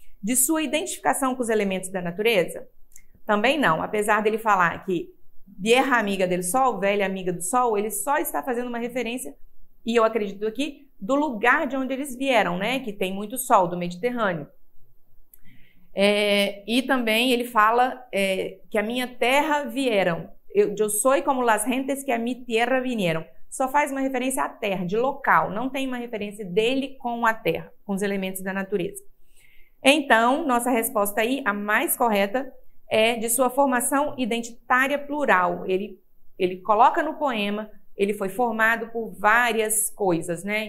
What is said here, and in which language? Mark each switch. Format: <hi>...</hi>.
<pt>De sua identificação com os elementos da natureza? Também não, apesar dele falar que</pt> <es>vieja amiga del sol,</es> <pt>velha amiga do sol, ele só está fazendo uma referência, e eu acredito aqui, do lugar de onde eles vieram, né, que tem muito sol, do Mediterrâneo. E também ele fala que a minha terra vieram.</pt> <es>Eu sou como las gentes que a mi tierra vinieron.</es> <pt>Só faz uma referência à terra, de local. Não tem uma referência dele com a terra, com os elementos da natureza. Então, nossa resposta aí, a mais correta, é de sua formação identitária plural. Ele coloca no poema, ele foi formado por várias coisas, né?</pt>